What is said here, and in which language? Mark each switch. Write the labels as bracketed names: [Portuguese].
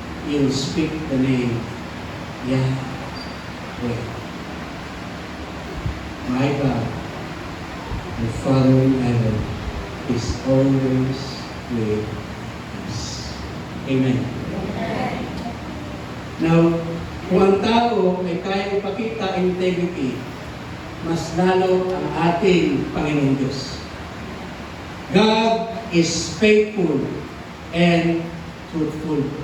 [English] You'll speak the name Yahweh. My God, the Father in heaven, is always with us. Amen. [Filipino] Now, kung ang tao ay kaya ipakita integrity, mas lalo ang ating Panginoon Diyos. [English] God is faithful and truthful.